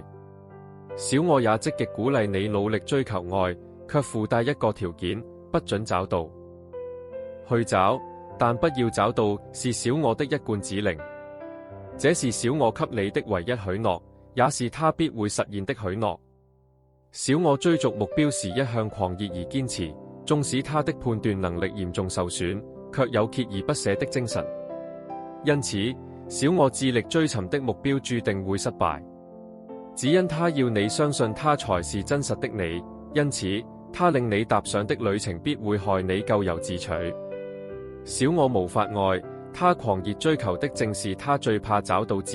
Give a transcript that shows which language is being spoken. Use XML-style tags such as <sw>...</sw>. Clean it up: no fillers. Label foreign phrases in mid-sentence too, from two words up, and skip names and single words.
<zh>小我也積極鼓勵你努力追求愛，卻附帶一個條件，不准找到。去找，但不要找到，是小我的一貫指令。這是小我給你的唯一許諾，也是他必會實現的許諾。小我追逐目標時一向狂熱而堅持，縱使他的判斷能力嚴重受損，卻有鍥而不捨的精神。因此，小我致力追尋的目標注定會失敗，只因他要你相信他才是真實的你。因此，他令你踏上的旅程必會害你咎由自取。小我無法愛，他狂熱追求的正是他最怕找到之物。</zh>